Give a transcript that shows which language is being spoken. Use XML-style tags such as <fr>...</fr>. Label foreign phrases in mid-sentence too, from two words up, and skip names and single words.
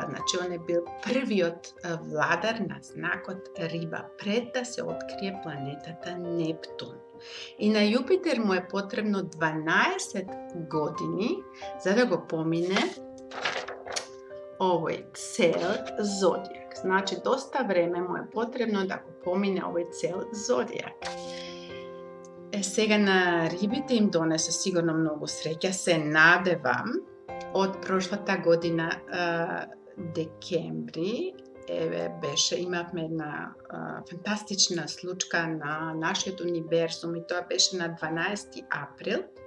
<mk>Значи, он е бил првиот владар на знакот Риба, пред да се открие планетата Нептун. И на Јупитер му е потребно 12 години за да го помине овој цел зодијак.</mk> <sr>Znači, dosta vreme mu je potrebno da</sr> <mk>го помине овој цел зодијак. Сега на рибите им донесе сигурно многу среќа, се надевам. Од прошлата година, декември, имавме една фантастична случка на нашиот универзум и тоа беше на 12 април.</mk>